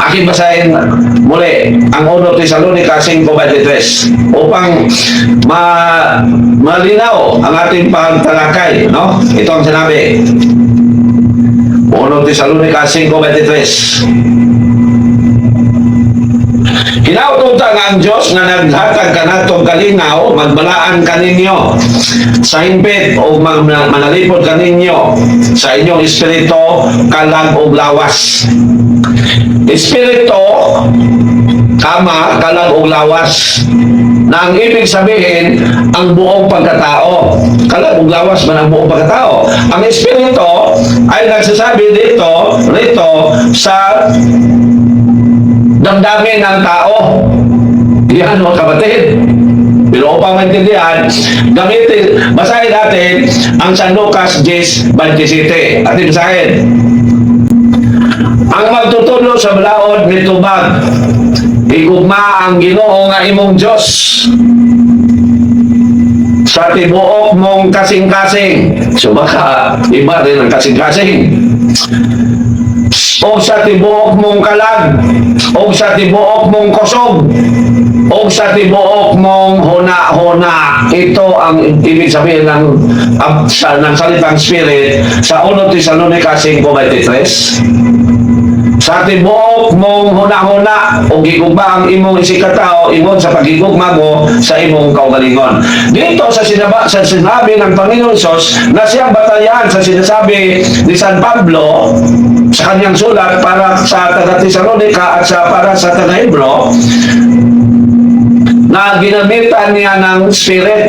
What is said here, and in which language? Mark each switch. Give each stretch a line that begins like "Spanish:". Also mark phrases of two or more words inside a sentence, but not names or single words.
Filipino: Akin basahin muli ang 1 Tesalonica 5:23 upang malinaw ang ating pagtalakay, no? Ito ang sinabi, 1 Tesalonica 5:23.
Cebuano: Kinaututan ang Diyos na naghatag kanatong kalinaw, magbalaan kaninyo sa himpit o manalipod kaninyo sa inyong espiritu, kalag o lawas. Espiritu, kalag o lawas,
Filipino: na ang ibig sabihin ang buong pagkatao.
Cebuano: Kalag o lawas
Filipino: man ang buong pagkatao. Ang espiritu ay nagsasabi rito sa damdamin ng tao. Yan mga kapatid. Pero upang maintindihan, basahin natin ang San Lucas 10:27. Atin basahin.
Cebuano: Ang magtutulo sa balaod ni tubag, igugma ang Ginoo nga imong Diyos sa tibuok mong kasing-kasing.
Filipino: So baka iba rin ang
Cebuano: kasing-kasing. O sa tibuok mong kalag, o sa tibuok mong kusog, o sa tibuok mong huna-huna.
Filipino: Ito ang ibig sabihin ng salitang spirit sa 1 Tesalonica 5:23.
Cebuano: Sa tibuok mong huna-huna o gigugma ang imong isikatao ingon sa pagigugma mo sa imong kaugalingon.
Filipino: Dito sa sinabi ng Panginoon Hesus na siyang batayan sa sinasabi ni San Pablo sa kanyang sulat para sa taga-Tesalonica at para sa taga-Hebro, na ginamitan niya ng spirit.